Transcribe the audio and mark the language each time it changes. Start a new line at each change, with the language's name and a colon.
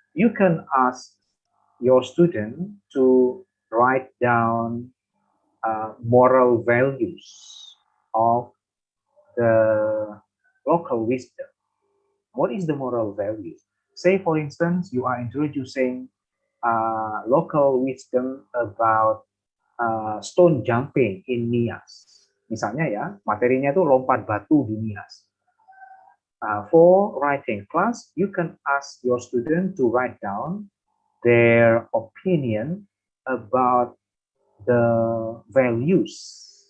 English: You can ask your student to write down moral values of the local wisdom. What is the moral value? Say, for instance, you are introducing local wisdom about stone jumping in Nias.
Indonesian: Misalnya ya, materinya itu lompat batu di Nias.
English: For writing class, you can ask your student to write down their opinion about the values